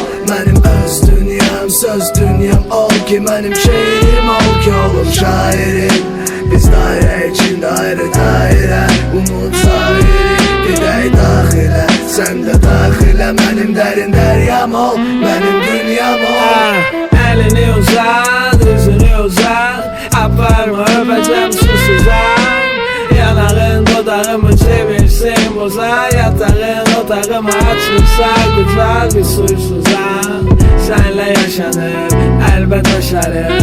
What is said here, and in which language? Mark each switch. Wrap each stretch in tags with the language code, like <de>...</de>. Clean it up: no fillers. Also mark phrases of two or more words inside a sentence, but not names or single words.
<az>Mənim öz dünyam, söz dünyam ol ki, mənim şeirim ol ki, oğlum şairim. Biz dairə içində ayrı dairə, unut sahili. Gedək daxilə, sən də daxilə. Mənim dərin dəryam ol, mənim dünyam ol. Elini uzat, yüzünü uzat. Aparma öpeceğim susuzam. Yanağın dodağımı çevirsin boza. Yatağın otağımı açırsa güzel bir suysuzam.</az> <tr>Senle yaşanır, elbet aşarım.</tr>